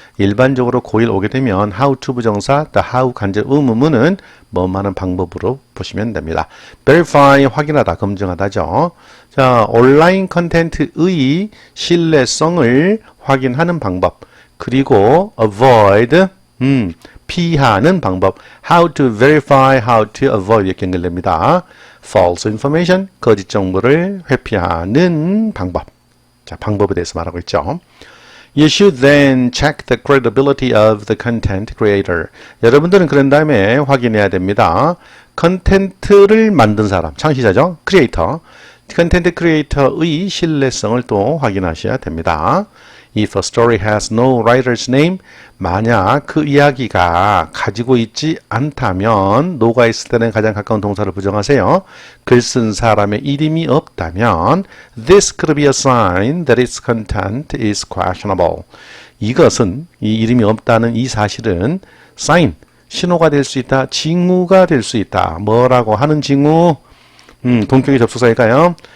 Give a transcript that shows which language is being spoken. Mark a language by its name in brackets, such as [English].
[Korean] 일반적으로 고1 오게 되면 how to 부정사, the how 간접 의문문은 뭐뭐 하는 방법으로 보시면 됩니다. verify 확인하다, 검증하다죠. 자, 온라인 컨텐츠의 신뢰성을 확인하는 방법. 그리고 avoid 피하는 방법. [English] How to verify, how to avoid [Korean] 이렇게 연결됩니다. [English] False information, [Korean] 거짓 정보를 회피하는 방법. 자, 방법에 대해서 말하고 있죠. [English] You should then check the credibility of the content creator. [Korean] 여러분들은 그런 다음에 확인해야 됩니다. 컨텐츠를 만든 사람, 창시자죠. 크리에이터. 컨텐츠 크리에이터의 신뢰성을 또 확인하셔야 됩니다. [English] If a story has no writer's name, [Korean] 만약 그 이야기가 가지고 있지 않다면, no가 있을 때는 가장 가까운 동사를 부정하세요. 글 쓴 사람의 이름이 없다면, [English] this could be a sign that its content is questionable. [Korean] 이것은, 이 이름이 없다는 이 사실은 sign, 신호가 될 수 있다, 징후가 될 수 있다. 뭐라고 하는 징후? 동격의 접속사일까요?